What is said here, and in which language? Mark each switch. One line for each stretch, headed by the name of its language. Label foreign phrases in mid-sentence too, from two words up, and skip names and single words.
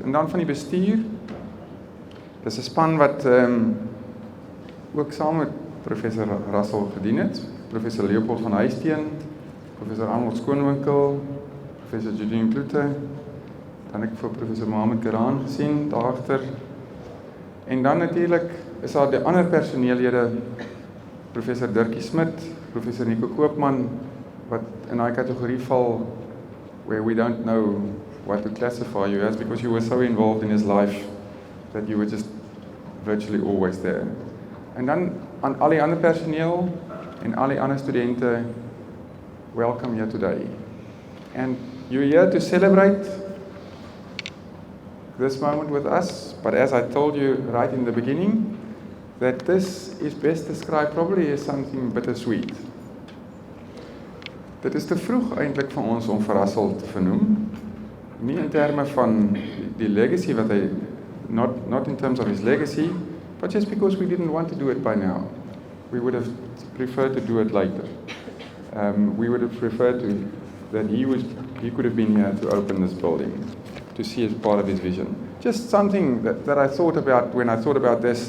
Afrikaans: En dan van die bestuur, dis 'n span wat ook saam met Professor Russel gedien het, Professor Leopold van Huisteen, Professor Arnold Skoonwinkel, Professor Judine Klute, dan ek vir Professor Mohammed Karaan gesien, daarachter. En dan natuurlik is daar die ander personeellede, Professor Dirkie Smit, Professor Nico Koopman, wat in daai kategorie val,
English: where we don't know what to classify you as, because you were so involved in his life, that you were just virtually always there.
Afrikaans: En dan aan al die ander personeel, en al die ander studente,
English: welcome here today. And you're here to celebrate this moment with us, but as I told you right in the beginning, that this is best described probably as something bittersweet.
Afrikaans: Dit is te vroeg eintlik vir ons om vir Russel te vernoem, nie in terme van die legacy wat hy,
English: not in terms of his legacy, but just because we didn't want to do it by now. We would have preferred to do it later. We would have preferred that he could have been here to open this building, to see as part of his vision. Just something that I thought about when I thought about this.